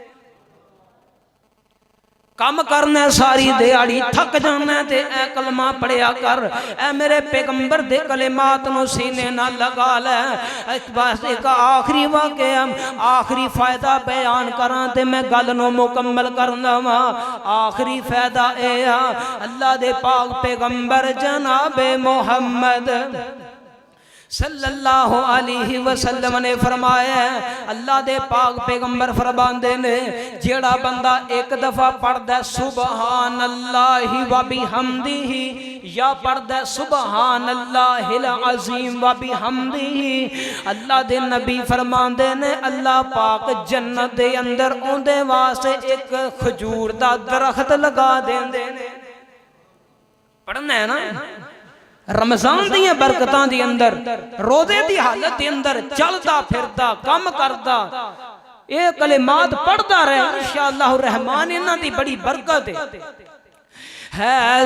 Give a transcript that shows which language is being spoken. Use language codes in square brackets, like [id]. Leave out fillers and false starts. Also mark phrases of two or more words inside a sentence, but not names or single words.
[pa] کم کرنا ساری دیہاڑی تھک جانا تے اے کلمہ پڑھیا کر، اے میرے پیغمبر دے کلمات نوں سینے نا لگا لے. بس ایک آخری واقعہ، آخری فائدہ بیان کرا تے میں گل نوں مکمل کرنا واں. آخری فائدہ اے آ، اللہ دے پاک پیغمبر جنابے محمد [ar] صلى الله عليه وسلم [pa] نے فرمایا، اللہ دے پاک پیغمبر فرماندے نے، جیہڑا بندہ ایک دفعہ پڑھدا [ar] سبحان الله وبحمده, [pa] یا پڑھدا [ar] سبحان الله العظيم وبحمده, [pa] اللہ دے نبی فرماندے نے، اللہ پاک جنت دے اندر اوہدے واسطے ایک کھجور دا درخت لگا دیندے نے. پڑھنا ہے نا، رمضان دیاں برکتاں دے اندر، روزے دی حالت دے اندر چلدا پھردا کام کردا یہ کلمات پڑھدا رہے، ان شاء اللہ رحمان انہاں دی بڑی برکت ہے.